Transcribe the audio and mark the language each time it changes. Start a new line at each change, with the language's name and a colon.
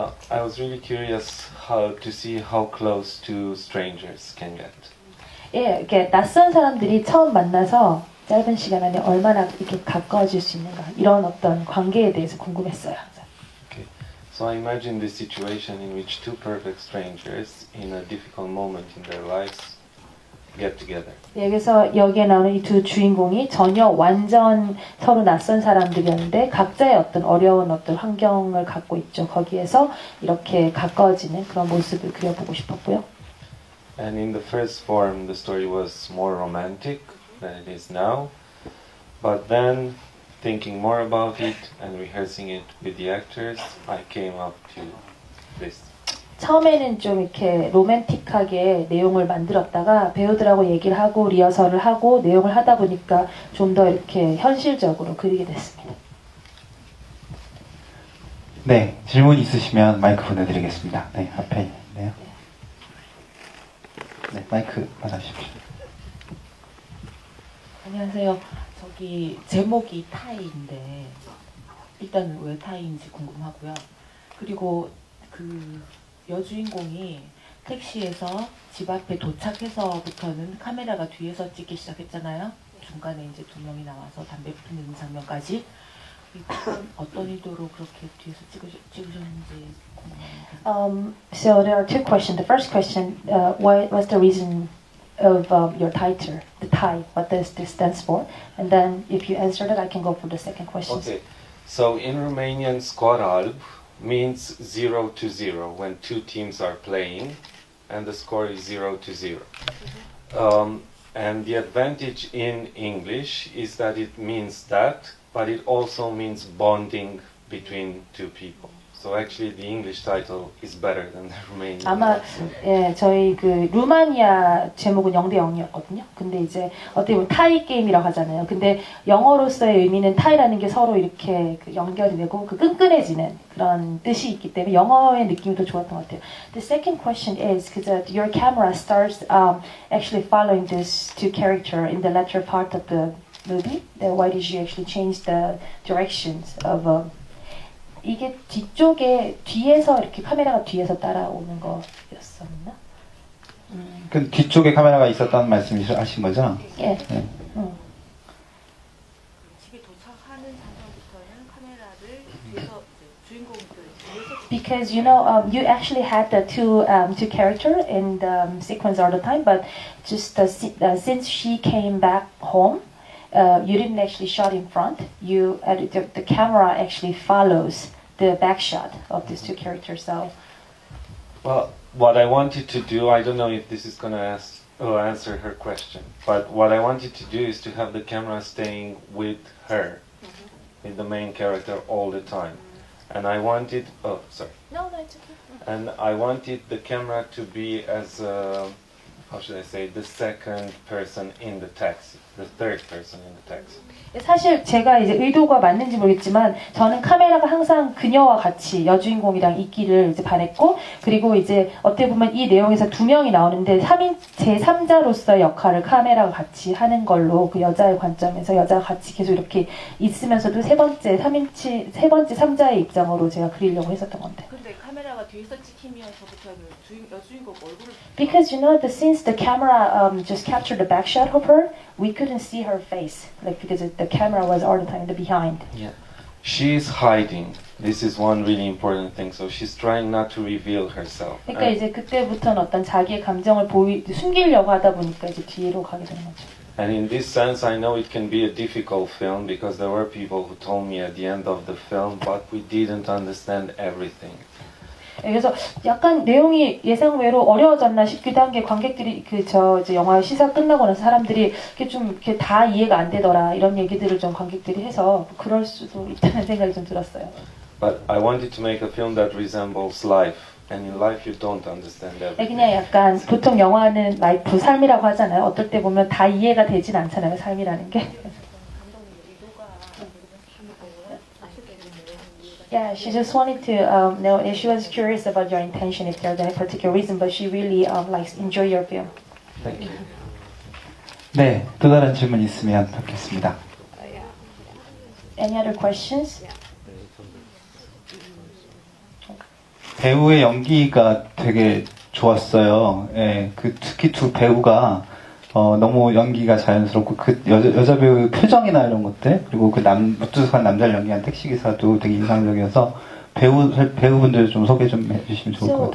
English: I was really curious how to see how close two strangers can get.
Korean: 예, 이렇게 낯선 사람들이 처음 만나서 짧은 시간 안에 얼마나 이렇게 가까워질 수 있는가 이런 어떤 관계에 대해서 궁금했어요.
English: Okay. So I imagine this situation in which two perfect strangers in a difficult moment in their lives get together.
Korean: 네, 그래서 여기에 나오는 이 두 주인공이 전혀 완전 서로 낯선 사람들이었는데 각자의 어떤 어려운 어떤 환경을 갖고 있죠. 거기에서 이렇게 가까워지는 그런 모습을 그려보고 싶었고요.
English: And in the first form, the story was more romantic than it is now. But then, thinking more about it and rehearsing it with the actors, I came up to this.
Korean: 처음에는 좀 이렇게 로맨틱하게 내용을 만들었다가 배우들하고 얘기를 하고 리허설을 하고 내용을 하다 보니까 좀 더 이렇게 현실적으로 그리게 됐습니다. 네, 질문 있으시면 마이크 보내드리겠습니다. 네, 앞에 있네요. 네, 마이크 받아주십시오. 안녕하세요. 저기 제목이 타이인데 일단 왜 타이인지 궁금하고요. 그리고 그 여주인공이 택시에서 집 앞에 도착해서부터는 카메라가 뒤에서 찍기 시작했잖아요. 중간에 이제 두 명이 나와서 담배 피우는 장면까지. 어떤 의도로 그렇게 뒤에서 찍으셨는지 궁금합니다.
English: So there are two questions. The first question, what was the reason of your title, the Thai? What does this stands for? And then if you answered it, I can go for the second question. Okay, so in Romanian, scoralb means 0 to 0 when two teams are playing, and the score is 0 to 0. And the advantage in English is that it means that, but it also means bonding between two people. So actually the English title is better than the Romanian.
Korean: 아마 예, 저희 그 루마니아 제목은 0대 0이었거든요. 근데 이제 어떻게 보면 타이 게임이라고 하잖아요. 근데 영어로서의 의미는 타이라는 게 서로 이렇게 그 연결이 되고 그 끈끈해지는 그런 뜻이 있기 때문에 영어의 느낌이 더 좋았던 것 같아요.
English: The second question is because your camera starts actually following this two character in the latter part of the movie. Why did you actually change the directions of
Korean: 이게 뒤에서 이렇게 카메라가 뒤에서 따라오는 거였었나? 그 뒤쪽에 카메라가 있었다는 말씀이신 거죠? 예. 네. 집에 도착하는 장면부터는 카메라를 뒤에서 주인공들 뒤에서
English: Because you know, you actually had the two character in the sequence all the time, but just since she came back home, you didn't actually shot in front. You the camera actually follows the back shot of these two characters. So, Well, what I wanted to do, I don't know if this is going to answer her question, but what I wanted to do is to have the camera staying with her, with the main character all the time. And I wanted, no, it's okay. and I wanted the camera to be as how should I say, the second person in the taxi, the third person in the taxi.
Korean: 사실 제가 이제 의도가 맞는지 모르겠지만 저는 카메라가 항상 그녀와 같이 여주인공이랑 있기를 이제 바랬고 그리고 이제 어떻게 보면 이 내용에서 두 명이 나오는데 3인 제3자로서의 역할을 카메라가 같이 하는 걸로 그 여자의 관점에서 여자가 같이 계속 이렇게 있으면서도 세 번째 3자의 입장으로 제가 그리려고 했었던 건데. 근데 카메라가 뒤에서 찍히면서부터는 여주인공 얼굴을
English: Because you know the since the camera just captured the back shot of her, we couldn't see her face, like because the camera was all the time in the behind. Yeah. She's hiding. This is one really important thing. So she's trying not to reveal herself.
Korean: 그러니까 이제 그때부터는 어떤 자기의 감정을 숨기려고 하다 보니까 이제 뒤로 가게 되는 거죠.
English: And in this sense, I know it can be a difficult film because there were people who told me at the end of the film, but we didn't understand everything.
Korean: 그래서 약간 내용이 예상외로 어려워졌나 싶기도 한 게 관객들이 이제 영화 시사 끝나고 나서 사람들이 이렇게 다 이해가 안 되더라 이런 얘기들을 좀 관객들이 해서 그럴 수도 있다는 생각이 좀 들었어요.
English: But I wanted to make a film that resembles life. And in life you don't understand everything.
Korean: 그냥 약간 보통 영화는 라이프, 삶이라고 하잖아요. 어떨 때 보면 다 이해가 되진 않잖아요. 삶이라는 게.
English: Yeah, she just wanted to know. She was curious about your intention, if there's any particular reason, but she really likes enjoy your film. Thank you.
Korean: 네, 또 다른 질문 있으면 받겠습니다.
English: Any other questions?
Korean: 배우의 연기가 되게 좋았어요. 예, 특히 두 배우가 너무 연기가 자연스럽고 그 여자 배우의 표정이나 이런 것들 그리고 그 무뚝뚝한 남자를 연기한 택시기사도 되게 인상적이어서 배우분들 좀 소개 좀 해주시면 좋을 것